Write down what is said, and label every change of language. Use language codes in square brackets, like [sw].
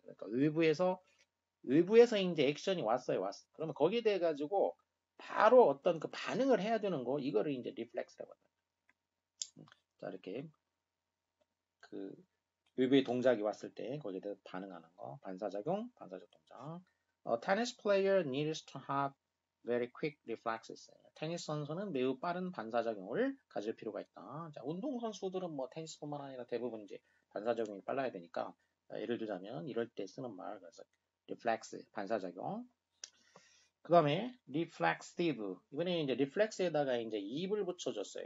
[ko] 그러니까 외부에서 이제 액션이 왔어요. 왔어. 그러면 거기에 대해 가지고 바로 어떤 그 반응을 해야 되는 거 이거를 이제 리플렉스라고 합니다. 자, 이렇게 그 외부의 동작이 왔을 때 거기에 대해서 반응하는 거 반사작용, 반사적 동작. [en] Tennis player needs to have very quick reflexes. [ko] 테니스 선수는 매우 빠른 반사작용을 가질 필요가 있다. 자, 운동 선수들은 뭐 테니스뿐만 아니라 대부분 이제 반사작용이 빨라야 되니까 예를 들자면 이럴 때 쓰는 말 그래서 reflex 반사작용. 그 다음에 reflexive 이번에 이제 reflex에다가 이제 입을 붙여줬어요.